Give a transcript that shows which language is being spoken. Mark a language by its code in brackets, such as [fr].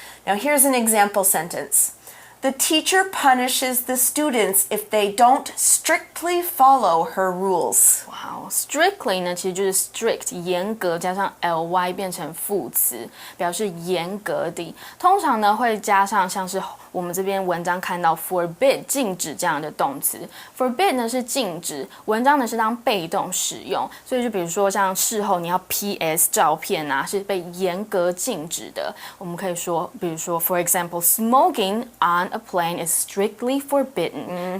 [en] Now here's an example sentence. The teacher punishes the students if they don't strictly follow her rules. [zh] Wow, strictly 呢，其实就是 strict 严格加上 ly 变成副词，表示严格的。通常呢会加上像是我们这边文章看到 forbid 禁止这样的动词。 forbid 呢是禁止，文章呢是当被动使用，所以就比如说像事后你要 PS 照片啊，是被严格禁止的。我们可以说，比如说 [en] for example, smoking on a plane is strictly forbidden.